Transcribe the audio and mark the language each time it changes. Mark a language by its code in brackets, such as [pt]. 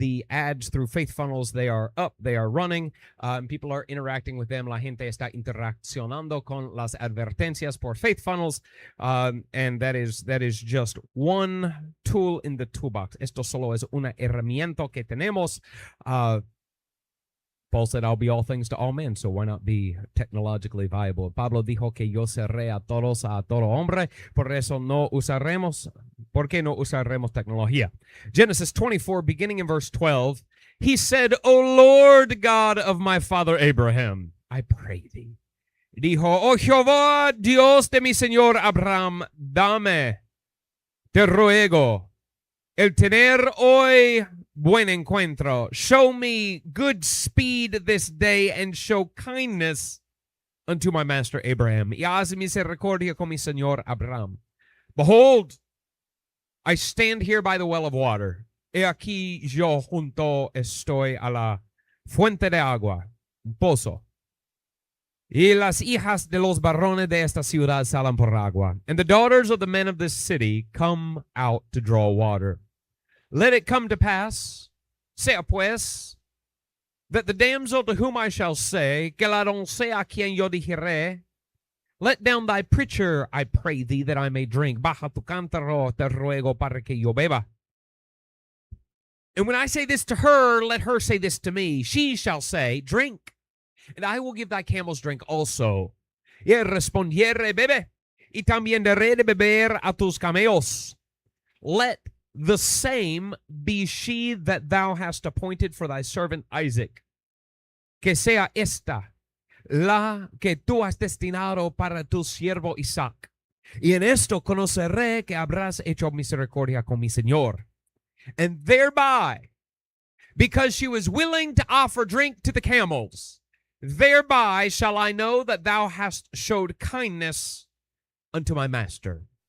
[en] the ads through faith funnels, they are up, they are running, people are interacting with them. [es] La gente está interaccionando con las advertencias por faith funnels, [en] and that is just one tool in the toolbox. [es] Esto solo es una herramienta que tenemos. [en] Paul said, I'll be all things to all men, so why not be technologically viable? [es] Pablo dijo que yo seré a todos, a todo hombre, por eso no usaremos, ¿por qué no usaremos tecnología? [en] Genesis 24, beginning in verse 12, he said, O Lord God of my father Abraham, I pray thee. [es] Dijo, oh Jehová, Dios de mi señor Abraham, dame, te ruego, el tener hoy buen encuentro. [en] Show me good speed this day and show kindness unto my master Abraham. [es] Y haz misericordia con mi señor Abraham. [en] Behold, I stand here by the well of water. [es] He aquí yo junto estoy a la fuente de agua, un pozo. Y las hijas de los varones de esta ciudad salen por agua. [en] And the daughters of the men of this city come out to draw water. Let it come to pass, [es] sea pues, [en] that the damsel to whom I shall say, [es] que la doncella a quien yo dijere, [en] let down thy pitcher, I pray thee, that I may drink. [es] Baja tu cántaro, te ruego para que yo beba. [en] And when I say this to her, let her say this to me. She shall say, drink, and I will give thy camels drink also. [es] Y respondiere, bebe, y también daré de beber a tus camellos. [en] Let the same be she that thou hast appointed for thy servant Isaac. [es] Que sea esta la que tú has destinado para tu siervo Isaac. Y en esto conoceré que habrás hecho misericordia con mi señor. [en] And thereby, because she was willing to offer drink to the camels, thereby shall I know that thou hast showed kindness unto my master.